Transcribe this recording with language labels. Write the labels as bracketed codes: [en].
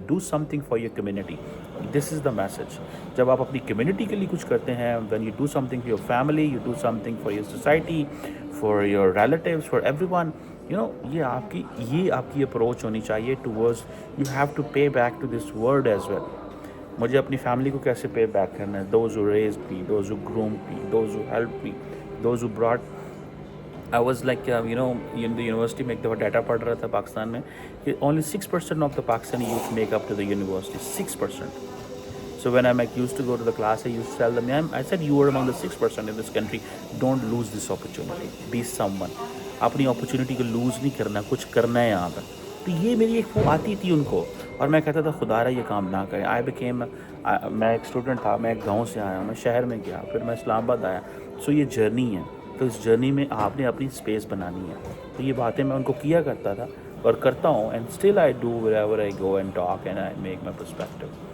[en] Do something for your community. This is the message. [ur] جب آپ اپنی community کے لیے کچھ کرتے ہیں, [en] when you do something for your family, you do something for your society, for your relatives, for everyone, [ur] یہ آپ کی اپروچ ہونی چاہیے [en] Towards you have to pay back to this world as well. [ur] مجھے اپنی family کو کیسے pay back کرنا ہے. [en] Those who raised me, those who groomed me, those who help me, those who brought. I was like [ur] university میں ایک دفعہ data پڑھ رہا تھا پاکستان میں کہ [en] Only 6% of the Pakistani youth make up to the university. 6%. So when I used to go to the class, I used to tell them, I said, you are among the 6% in this country. Don't lose this opportunity. Be someone. [ur] اپنی opportunity کو loose نہیں کرنا, کچھ کرنا ہے یہاں پر. تو یہ میری ایک وہ آتی تھی ان کو, اور میں کہتا تھا خدا را یہ کام نہ کریں. میں ایک اسٹوڈنٹ تھا, میں ایک گاؤں سے آیا, میں شہر میں گیا, پھر میں اسلام آباد آیا. سو یہ جرنی ہے, تو اس جرنی میں آپ نے اپنی اسپیس بنانی ہے. تو یہ باتیں میں ان کو کیا کرتا تھا اور کرتا ہوں. [en] And still I do wherever I go and talk and I make my perspective.